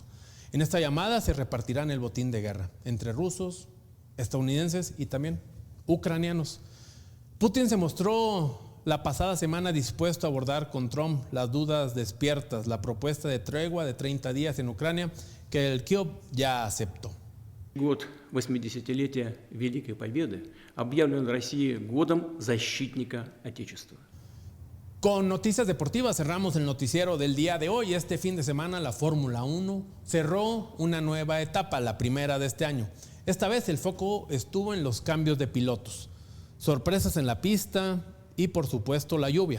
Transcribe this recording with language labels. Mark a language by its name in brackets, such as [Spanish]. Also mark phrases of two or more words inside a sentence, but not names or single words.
[Spanish] En esta llamada se repartirán el botín de guerra entre rusos, estadounidenses y también ucranianos. Putin se mostró la pasada semana dispuesto a abordar con Trump las dudas despiertas, la propuesta de tregua de 30 días en Ucrania que el Kiev ya aceptó. [Russian] Год 80-летия Великой Победы объявлен Россией годом защитника Отечества. [Spanish] Con noticias deportivas cerramos el noticiero del día de hoy. Este fin de semana la Fórmula 1 cerró una nueva etapa, la primera de este año. Esta vez el foco estuvo en los cambios de pilotos, sorpresas en la pista y por supuesto la lluvia.